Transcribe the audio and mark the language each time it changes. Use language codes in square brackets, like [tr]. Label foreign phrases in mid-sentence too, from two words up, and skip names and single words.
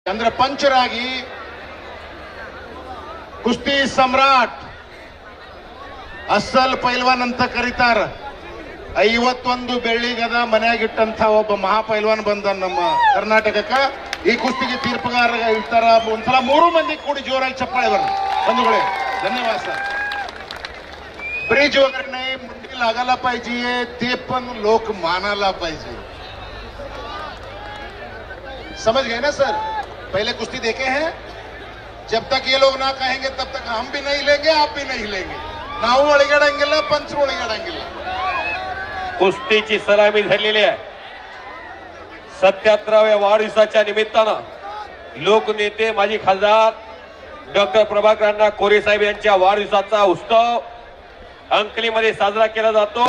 [kn] ಅಂದ್ರೆ ಪಂಚರಾಗಿ ಕುಸ್ತಿ ಸಮ್ರಾಟ್ ಅಸಲ್ ಪೈಲ್ವಾನ್ ಅಂತ ಕರೀತಾರ. 51 ಬೆಳ್ಳಿ ಗದ ಮನೆಯಾಗಿಟ್ಟಂತ ಒಬ್ಬ ಮಹಾಪೈಲ್ವಾನ್ ಬಂದ ನಮ್ಮ ಕರ್ನಾಟಕಕ್ಕೆ. ಈ ಕುಸ್ತಿಗೆ ತೀರ್ಪುಗಾರ ಇರ್ತಾರ. ಒಂದ್ಸಲ 3 ಮಂದಿ ಕೂಡಿ ಜೋರಾಗಿ ಚಪ್ಪಾಳೆ ಬರಲಿ ಬಂಧುಗಳೇ. [mr] धन्यवाद सर. ब्रिज वगैरे नाही, मुंडी लागायला पाहिजे, ते पण लोक मानायला पाहिजे. [hi] समझ गए ना सर? पहले कुश्ती देखे हैं. जब तक ये लोग ना कहेंगे तब तक हम भी नहीं लेंगे, आप भी नहीं लेंगे. [kn] ನಾವು ಒಳಗಡಂಗಿಲ್ಲ, पंच ಒಳಗಡंगिಲ್ಲ. [mr] कुस्तीची सलामी झालेली आहे. 77व्या वाढदिवसाच्या निमित्तानं लोकनेते माजी खासदार डॉक्टर प्रभाकर अण्णा कोरे साहेब यांच्या वाढदिवसाचा उत्सव अंकलीमध्ये साजरा केला जातो.